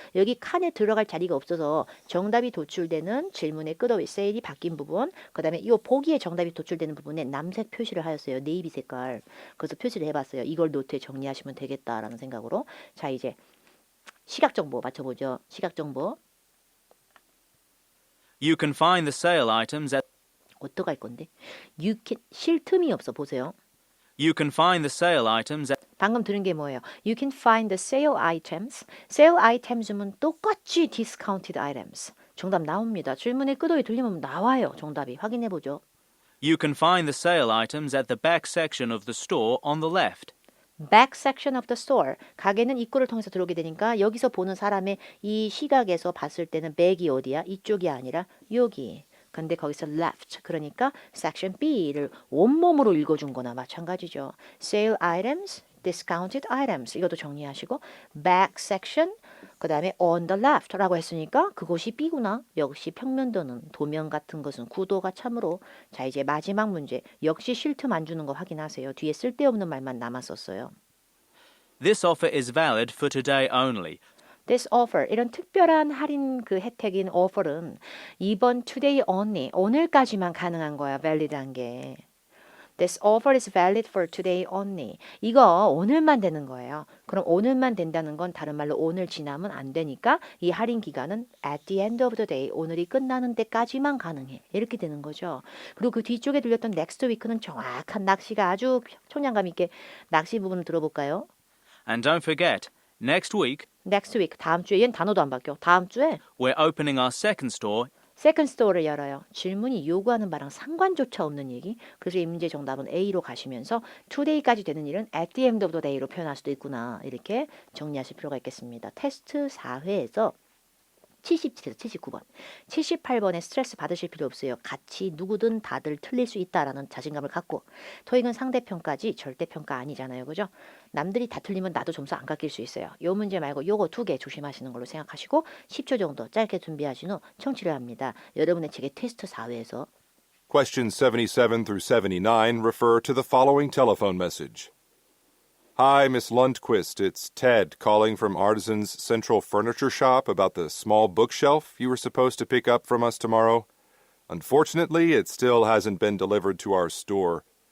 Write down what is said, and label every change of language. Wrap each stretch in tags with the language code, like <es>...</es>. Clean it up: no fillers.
<ko>여기 칸에 들어갈 자리가 없어서 정답이 도출되는 질문의 끝어위 세일이 바뀐 부분 그다음에 이 보기에 정답이 도출되는 부분에 남색 표시를 하였어요. 네이비 색깔. 그래서 표시를 해봤어요. 이걸 노트에 정리하시면 되겠다라는 생각으로. 자 이제 시각정보 맞춰보죠. 시각정보.</ko> <en>You can find the sale items at</en> <ko>어떡할 건데?</ko> <en>You can</en> <ko>쉴 틈이 없어. 보세요.</ko> <en>You can find the sale items at</en> <ko>방금 들은 게 뭐예요?</ko> <en>You can find the sale items. sale items면</en> <ko>똑같이</ko> <en>discounted items.</en> <ko>정답 나옵니다. 질문의 끝어위 들리면 나와요. 정답이. 확인해보죠.</ko> <en>You can find the sale items at the back section of the store on the left. back section of the store.</en> <ko>가게는 입구를 통해서 들어오게 되니까 여기서 보는 사람의 이 시각에서 봤을 때는 back이 어디야? 이쪽이 아니라 여기. 근데 거기서 left. 그러니까 section B를 온몸으로 읽어준 거나 마찬가지죠.</ko> <en>sale items, discounted items.</en> <ko>이것도 정리하시고 back section 그 다음에</ko> <en>on the left</en> <ko>라고 했으니까 그곳이 B구나. 역시 평면도는 도면 같은 것은 구도가 참으로 자 이제 마지막 문제 역시 쉴 틈 안 주는 거 확인하세요. 뒤에 쓸데없는 말만 남았었어요.</ko> <en>This offer is valid for today only.</en> <ko>This offer 이런 특별한 할인 그 혜택인 offer은 이번</ko> <en>today only</en> <ko>오늘까지만 가능한 거야. valid한 게.</ko> <en>This offer is valid for today only.</en> <ko>이거 오늘만 되는 거예요. 그럼 오늘만 된다는 건 다른 말로 오늘 지나면 안 되니까 이 할인 기간은</ko> <en>at the end of the day.</en> <ko>오늘이 끝나는 데까지만 가능해. 이렇게 되는 거죠. 그리고 그 뒤쪽에 들렸던 next week는 정확한 낚시가 아주 청량감 있게 낚시 부분을 들어볼까요?</ko> <en>And don't forget, next week</en> <ko>next week 다음 주에 얘는 단어도 안 바뀌어. 다음 주에</ko> <en>we're opening our second store</en> <ko>second store를 열어요. 질문이 요구하는 바랑 상관조차 없는 얘기. 그래서 이 문제 정답은 A로 가시면서 today까지 되는 일은</ko> <en>at the end of the day</en> <ko>로 표현할 수도 있구나. 이렇게 정리하실 필요가 있겠습니다. 테스트 4회에서 77에서 79번, 78번에 스트레스 받으실 필요 없어요. 같이 누구든 다들 틀릴 수 있다라는 자신감을 갖고 토익은 상대평가지 절대평가 아니잖아요. 그죠? 남들이 다 틀리면 나도 점수 안 깎일 수 있어요. 요 문제 말고 요거 2개 조심하시는 걸로 생각하시고 10초 정도 짧게 준비하신 후 청취를 합니다. 여러분의 책의 테스트 4회에서</ko> <en>Questions 77 through 79 refer to the following telephone message. Hi, Miss Lundquist. It's Ted calling from Artisan's Central Furniture Shop about the small bookshelf you were supposed to pick up from us tomorrow. Unfortunately, it still hasn't been delivered to our store.</en>